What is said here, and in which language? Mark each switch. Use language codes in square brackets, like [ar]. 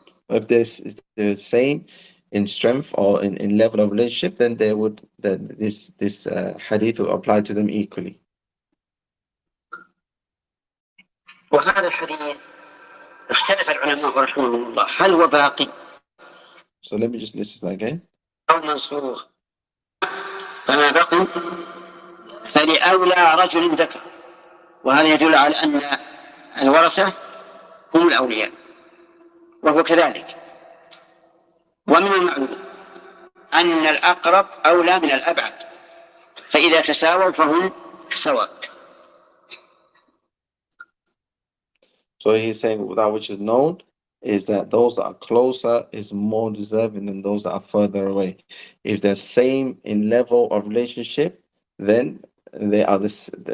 [en] If they're the same in strength or in level of relationship, then this hadith will apply to them equally. [ar] وهذا الحديث اختلف العلماء رحمهم الله هل هو باقي؟ [en] So let me just listen again. [ar] أو منسوخ. فما بقي فلأولى رجل ذكر، وهذا يدل على أن الورثة هم الأولياء، وهو كذلك. ومن المعلوم أن الأقرب أولى من الأبعد، فإذا تساووا فهم سواء. [en] So he's saying that which is known is that those that are closer is more deserving than those that are further away. If they're same in level of relationship, then they are the same.